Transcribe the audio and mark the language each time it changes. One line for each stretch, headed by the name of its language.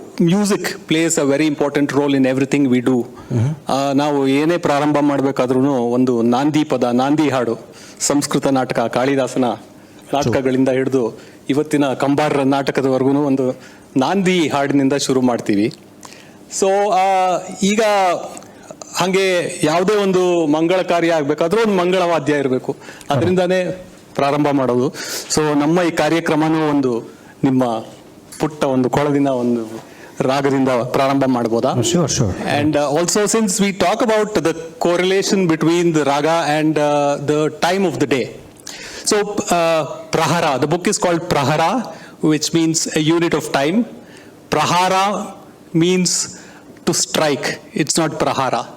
English: music plays a very important role in everything we do.
Kannada: ನಾವು ಏನೇ ಪ್ರಾರಂಭ ಮಾಡಬೇಕಾದ್ರೂ ಒಂದು ನಾಂದಿ ಪದ, ನಾಂದಿ ಹಾಡು, ಸಂಸ್ಕೃತ ನಾಟಕ, ಕಾಳಿದಾಸನ ನಾಟಕಗಳಿಂದ ಹಿಡಿದು ಇವತ್ತಿನ ಕಂಬಾರರ ನಾಟಕದವರೆಗೂ ಒಂದು ನಾಂದಿ ಹಾಡಿನಿಂದ ಶುರು ಮಾಡ್ತೀವಿ. ಸೊ ಈಗ ಹಾಗೆ ಯಾವುದೇ ಒಂದು ಮಂಗಳ ಕಾರ್ಯ ಆಗಬೇಕಾದ್ರೂ ಒಂದು ಮಂಗಳವಾದ್ಯ ಇರಬೇಕು, ಅದರಿಂದಾನೇ ಪ್ರಾರಂಭ ಮಾಡೋದು. ಸೊ ನಮ್ಮ ಈ ಕಾರ್ಯಕ್ರಮನೂ ಒಂದು ನಿಮ್ಮ ಪುಟ್ಟ ಒಂದು ಕೊಳದಿನ ಒಂದು ರಾಗದಿಂದ ಪ್ರಾರಂಭ ಮಾಡ್ಬೋದಾ?
English: Sure. And also, since we talk about the correlation between the raga and the time of the day. So Prahara, the book is called Prahara, which means a unit of time. Prahara means to strike. It's not Prahara.